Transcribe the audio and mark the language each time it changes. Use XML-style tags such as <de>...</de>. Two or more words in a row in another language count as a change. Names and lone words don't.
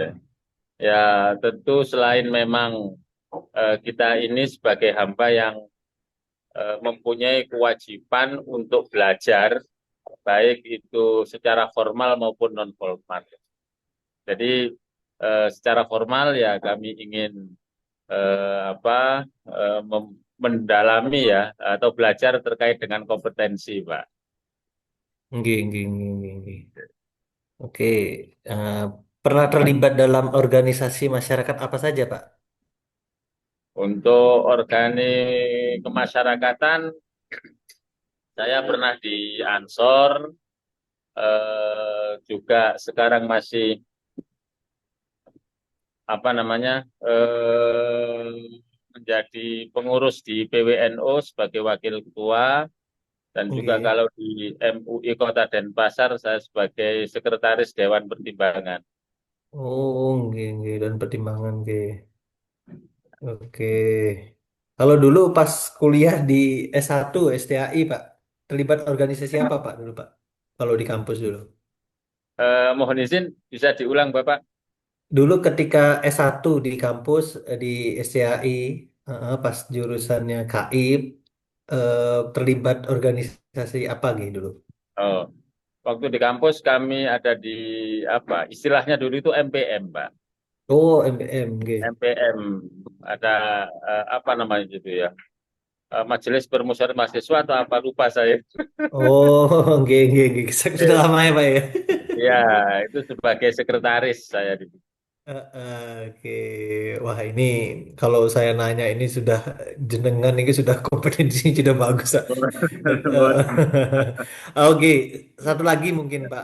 <id>Ya, tentu selain memang kita ini sebagai hamba yang mempunyai kewajiban untuk belajar, baik itu secara formal maupun non formal. Jadi secara formal ya kami ingin mendalami ya atau belajar terkait dengan kompetensi, Pak.</id> <jv>Nggih, nggih, nggih, nggih, nggih.</jv> <id>Oke, eh, pernah terlibat dalam organisasi masyarakat apa saja, Pak? Untuk organik kemasyarakatan Saya pernah di Ansor, juga sekarang masih apa namanya menjadi pengurus di PWNO sebagai wakil ketua dan juga Nggih. kalau di MUI Kota Denpasar saya sebagai sekretaris Dewan Pertimbangan.</id> <jv>Oh, nggih, nggih.</jv> <id>Dan pertimbangan, nggih. Oke. Kalau dulu pas kuliah di S1 STAI, Pak, terlibat organisasi apa, Pak, dulu, Pak? Kalau di kampus dulu. Mohon izin bisa diulang Bapak. Dulu ketika S1 di kampus di SCAI, pas jurusannya KIP, terlibat organisasi apa gitu dulu? Oh, waktu di kampus kami ada di apa istilahnya dulu itu MPM Pak. Oh, MPM, gitu. MPM ada apa namanya itu ya, Majelis Permusyawaratan Mahasiswa atau apa lupa saya.</id> <jv>Oh, nggih, nggih, nggih.</jv> <id>Sudah Eh, lama ya, Pak ya? Ya, itu sebagai sekretaris saya di. Oke, wah ini kalau saya nanya ini sudah jenengan ini sudah kompetensi sudah bagus, Pak. Oke, satu lagi mungkin Pak.</id>